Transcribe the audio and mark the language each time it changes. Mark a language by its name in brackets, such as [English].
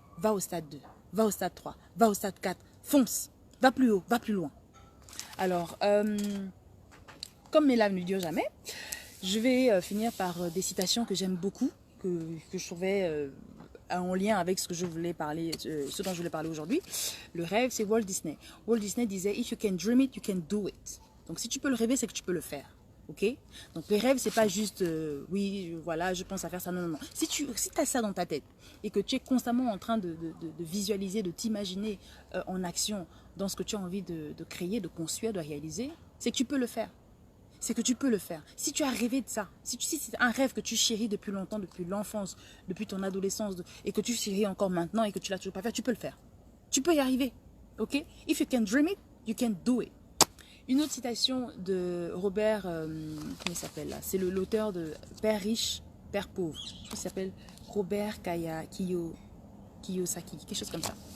[French] Va au stade 2, va au stade 3, va au stade 4, fonce, va plus haut, va plus loin. Alors, comme mes lames ne durent jamais, je vais finir par des citations que j'aime beaucoup, que je trouvais en lien avec ce dont je voulais parler aujourd'hui. Le rêve, c'est Walt Disney. Walt Disney disait, [English] if you can dream it, you can do it. [French] Donc, si tu peux le rêver, c'est que tu peux le faire. Ok? Donc les rêves, c'est pas juste oui, voilà, je pense à faire ça. Non, non, non. Si tu as ça dans ta tête et que tu es constamment en train de visualiser, de t'imaginer en action dans ce que tu as envie de créer, de construire, de réaliser, c'est que tu peux le faire. C'est que tu peux le faire. Si tu as rêvé de ça, si c'est un rêve que tu chéris depuis longtemps, depuis l'enfance, depuis ton adolescence, et que tu chéris encore maintenant et que tu l'as toujours pas fait, tu peux le faire. Tu peux y arriver. Ok? [English] If you can dream it, you can do it. [French] Une autre citation de Robert, comment il s'appelle là? C'est l'auteur de Père riche, Père pauvre. Je crois qu'il s'appelle Robert Kiyosaki, quelque chose comme ça.